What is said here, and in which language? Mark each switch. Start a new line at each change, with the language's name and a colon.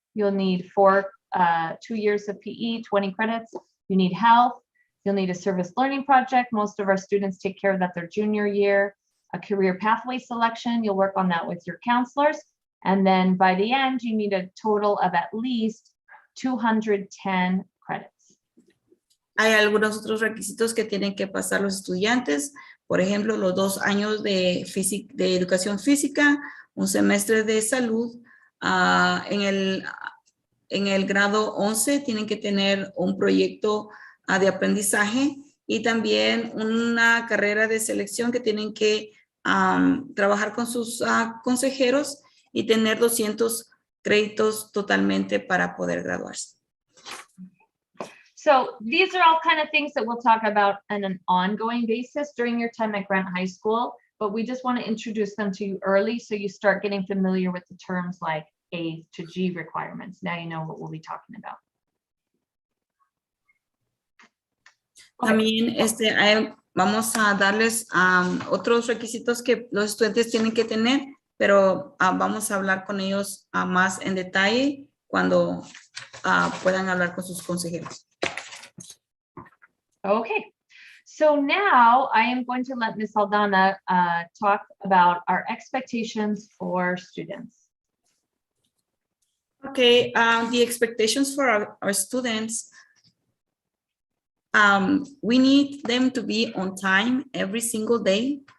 English: You'll need 2 years of PE, 20 credits. You need health. You'll need a service learning project. Most of our students take care of that their junior year. A career pathway selection, you'll work on that with your counselors. And then by the end, you need a total of at least 210 credits.
Spanish: Hay algunos otros requisitos que tienen que pasar los estudiantes. Por ejemplo, los 2 años de educación física, un semestre de salud. En el grado 11 tienen que tener un proyecto de aprendizaje, y también una carrera de selección que tienen que trabajar con sus consejeros y tener 200 créditos totalmente para poder graduarse.
English: So these are all kind of things that we'll talk about on an ongoing basis during your time at Grant High School, but we just want to introduce them to you early so you start getting familiar with the terms like A to G requirements. Now you know what we'll be talking about. Okay.
Spanish: También vamos a darles otros requisitos que los estudiantes tienen que tener, pero vamos a hablar con ellos más en detalle cuando puedan hablar con sus consejeros.
English: Okay, so now I am going to let Ms. Aldana talk about our expectations for students. Okay, the expectations for our students, we need them to be on time every single day.